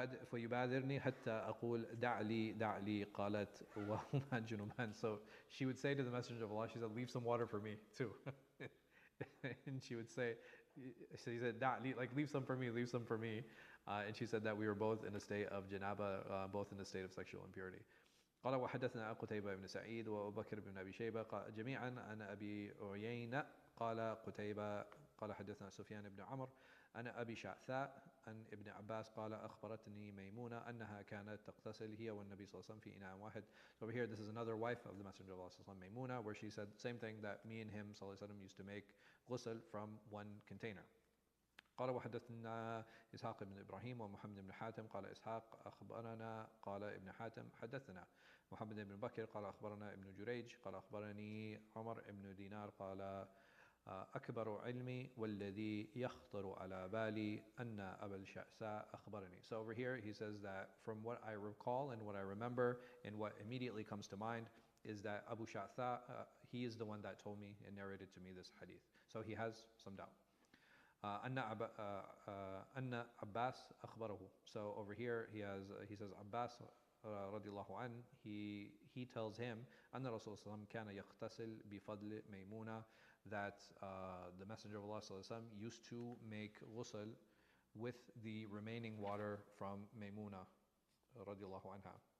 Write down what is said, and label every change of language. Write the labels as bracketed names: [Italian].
[Arabic] فيبادرني حتى أقول دع لي قالت وهما جنوبان. [English] So she would say to the Messenger of Allah, she said, leave some water for me too. And she would say, so he said, [Arabic] دع لي, [English] like leave some for me. And she said that we were both in a state of janaba, both in a state of sexual impurity. [Arabic] قال وحدثنا قتيبة بن سعيد وأبو بكر بن أبي شيبة جميعا عن أبي عيينة قال قتيبة قال حدثنا سفيان بن عمرو أنا أبي شعثاء عن ابن عباس قال أخبرتني ميمونة أنها كانت تغتسل هي والنبي صلى الله عليه وسلم في إناء واحد. [English] So over here, this is another wife of the Messenger of Allah [Arabic] صلى الله عليه وسلم, [English] Maymuna, where she said the same thing, that me and him صلى الله عليه وسلم used to make ghusl from one container. [Arabic] قال وحدثنا إسحاق بن إبراهيم ومحمد بن حاتم قال إسحاق أخبرنا قال ابن حاتم حدثنا محمد بن بكر قال أخبرنا ابن جريج قال أخبرني عمر بن دينار قال أكبر علمي والذي يخطر على بالي أن أبا الشعثاء أخبرني. [English] So over here he says that from what I recall and what I remember and what immediately comes to mind is that Abu Sha'tha, he is the one that told me and narrated to me this hadith. So he has some doubt. [Arabic] أن Abbas أخبره. [English] So over here he says Abbas [Arabic] رضي الله عنه, [English] he tells him [Arabic] أن رسول الله كان يغتسل بفضل ميمونة, [English] that the Messenger of Allah used to make ghusl with the remaining water from Maymuna [Arabic] رضي الله عنها.